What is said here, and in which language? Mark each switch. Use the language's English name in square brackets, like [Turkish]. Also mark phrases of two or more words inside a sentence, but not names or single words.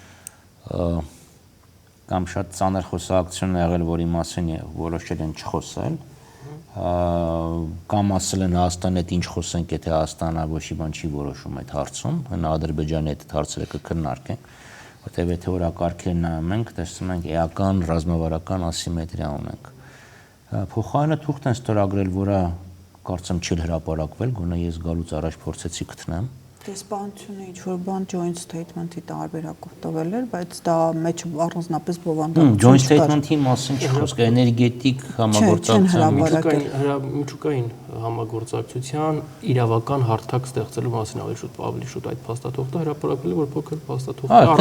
[Armenian] կամ շատ ծանր խոսակցություն է եղել, որի մասին որոշել են չխոսել, կամ ասել են Հայաստանի հետ ինչ խոսենք, եթե Հայաստանը ոչ մի բան չի որոշում այդ հարցում, հնա Ադրբեջանի հետ հարցերը կքննարկենք, որտեղ եթե օրակարգերը նայում ենք, տեսնում ենք էական ռազմավարական ասիմետրիա ունենք։ Փոխարենը թուղթ են ստորագրել, որը կարծեմ չի հրապարակվել, գոնե ես գալուց առաջ փորձեցի գտնեմ։ Դեսպանությունը ինչ-որ բան [English] joint statement- [Armenian] ի տարբերակով տվել էր, բայց դա մեջ առանձնապես բովանդակություն չկար։ [English] Joint statement- [Armenian] ի մասին չի խոսք, էներգետիկ համագործակցության, միջուկային համագործակցության իրավական հարթակ ստեղծելու մասին ավելի շուտ այդ փաստաթուղթը հրապարակվել է, որ փոքր փաստաթուղթ է։